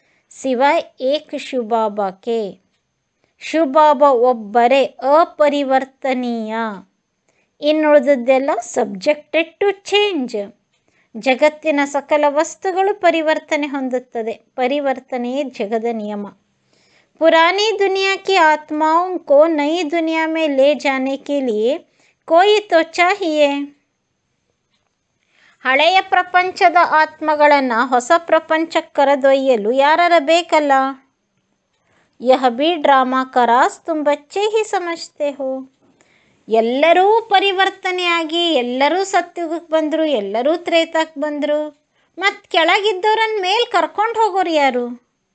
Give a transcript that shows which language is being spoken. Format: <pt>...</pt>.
<hi>ಸಿವಾಯ್ ಏಕ್</hi> <kn>ಶಿವಬಾಬಾಕ್ಕೆ, ಶಿವಬಾಬಾ ಒಬ್ಬರೇ ಅಪರಿವರ್ತನೀಯ, ಇನ್ನುಳಿದದ್ದೆಲ್ಲ</kn> <en>Subjected to change.</en> <kn>ಜಗತ್ತಿನ ಸಕಲ ವಸ್ತುಗಳು ಪರಿವರ್ತನೆ ಹೊಂದುತ್ತದೆ, ಪರಿವರ್ತನೆಯೇ ಜಗದ ನಿಯಮ.</kn> <hi>पुरानी दुनिया की आत्माओं को नई दुनिया में ले जाने के लिए कोई तो चाहिए.</hi> <kn>ಹಳೆಯ ಪ್ರಪಂಚದ ಆತ್ಮಗಳನ್ನು ಹೊಸ ಪ್ರಪಂಚಕ್ಕೆ ಕರೆದೊಯ್ಯಲು ಯಾರಾರ ಬೇಕಲ್ಲ.</kn> <hi>ಯಹ ಬಿ ಡ್ರಾಮಾ ಕರಾಸ್ ತುಮ್ ಬಚ್ಚೆ ಹಿ ಸಮಜ್ತೆ ಹೋ.</hi> <kn>ಎಲ್ಲರೂ ಪರಿವರ್ತನೆಯಾಗಿ ಎಲ್ಲರೂ ಸತ್ಯುಗಕ್ಕೆ ಬಂದರು, ಎಲ್ಲರೂ ತ್ರೇತಕ್ಕೆ ಬಂದರು, ಮತ್ತು ಕೆಳಗಿದ್ದವ್ರನ್ನ ಮೇಲೆ ಕರ್ಕೊಂಡು ಹೋಗೋರು ಯಾರು?</kn>